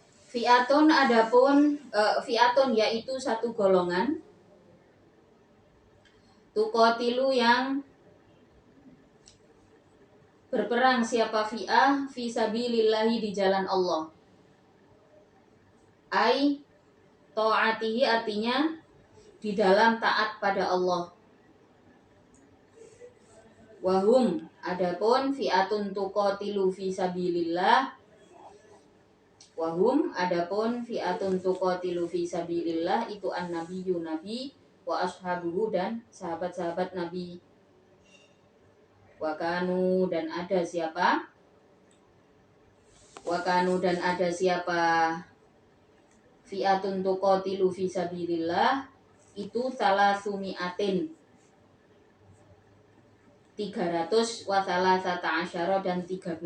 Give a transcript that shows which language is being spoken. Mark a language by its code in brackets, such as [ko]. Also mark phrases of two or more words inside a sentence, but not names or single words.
[id] Fi'atun adapun fi'atun yaitu satu golongan, tuqatilu yang berperang siapa [ar] فئة في سبيل الله [id] di jalan Allah. [ar] أي طاعته [id] artinya di dalam taat pada Allah. [ar] وهم adapun فئة تقاتل في سبيل الله. وهم adapun فئة تقاتل في سبيل الله itu النبي نبي وأصحابه [id] dan sahabat-sahabat nabi. Wakanu dan ada siapa? Wakanu dan ada siapa? [ar] فئة تقاتل في سبيل الله itu ثلاث مئة 300 وثلاثة عشر dan 13.